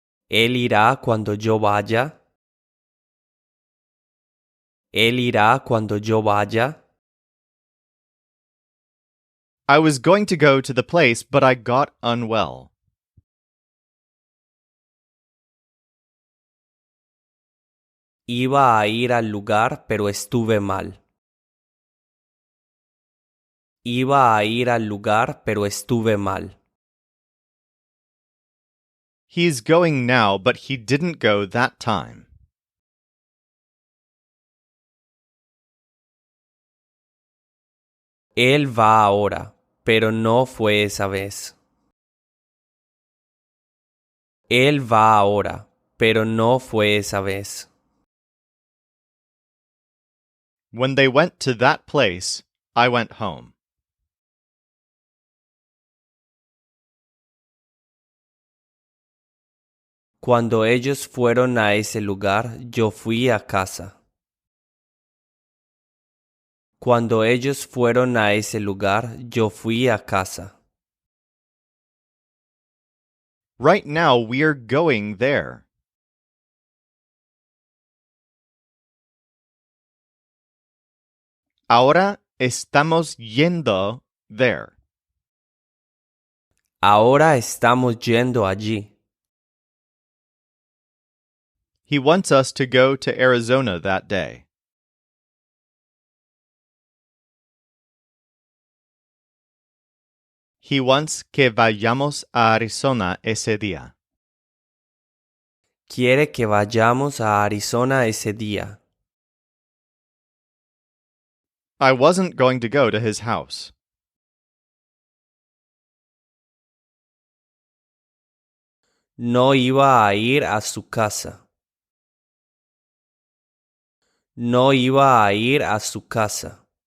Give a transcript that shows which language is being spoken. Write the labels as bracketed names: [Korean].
[Spanish] ¿Él irá cuando yo vaya? ¿Él irá cuando yo vaya? [English] I was going to go to the place, but I got unwell. [Spanish] Iba a ir al lugar, pero estuve mal. Iba a ir al lugar, pero estuve mal. [English] He's going now, but he didn't go that time. [Spanish] Él va ahora, pero no fue esa vez. Él va ahora, pero no fue esa vez. [English] When they went to that place, I went home. [Spanish] Cuando ellos fueron a ese lugar, yo fui a casa. Cuando ellos fueron a ese lugar, yo fui a casa. [English] Right now, we're going there. [Spanish] Ahora estamos yendo [English] there. [Spanish] Ahora estamos yendo allí. [English] He wants us to go to Arizona that day. He wants [Spanish] que vayamos a Arizona ese día. Quiere que vayamos a Arizona ese día. [English] I wasn't going to go to his house. [Spanish] No iba a ir a su casa. No iba a ir a su casa.